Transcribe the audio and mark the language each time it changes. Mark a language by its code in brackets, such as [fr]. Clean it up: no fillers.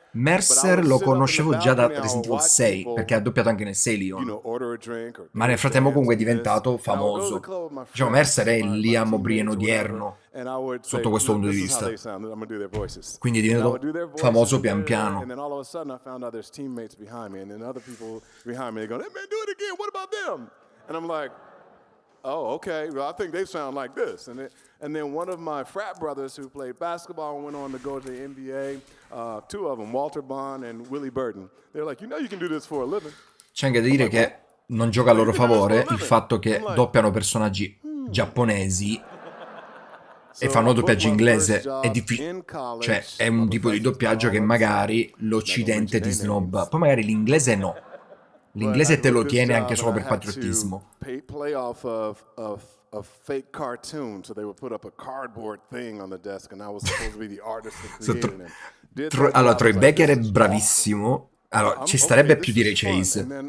[it] Mercer lo conoscevo già da Resident Evil 6, perché ha doppiato anche nel 6 Leon. Ma nel frattempo comunque è diventato famoso. Diciamo, Mercer è il Liam O'Brien odierno, sotto questo punto di vista. Quindi è diventato famoso pian piano. [en] And then all of a sudden I found out there's teammates behind me, and then other people behind me, they go, hey man, do it again, what about them? And I'm like, oh, okay, well, I think they sound like this. And then one of my frat brothers who played basketball and went on to go to the NBA, 2 of them, Walter Bond and Willie Burton, they're like, you can do this for a living. [it] C'è anche da dire che non gioca a loro favore il fatto che doppiano personaggi giapponesi e fanno doppiaggio inglese. È difficile, cioè è un tipo di doppiaggio che magari l'occidente ti snobba, poi magari l'inglese no. L'inglese te lo tiene anche solo per patriottismo. [en] Play off of fake cartoon, so they would put up a cardboard thing on the desk, and I was supposed to be the artist that created it. [it] Allora, Troy Baker è bravissimo. Allora, ci starebbe più di Ray Chase.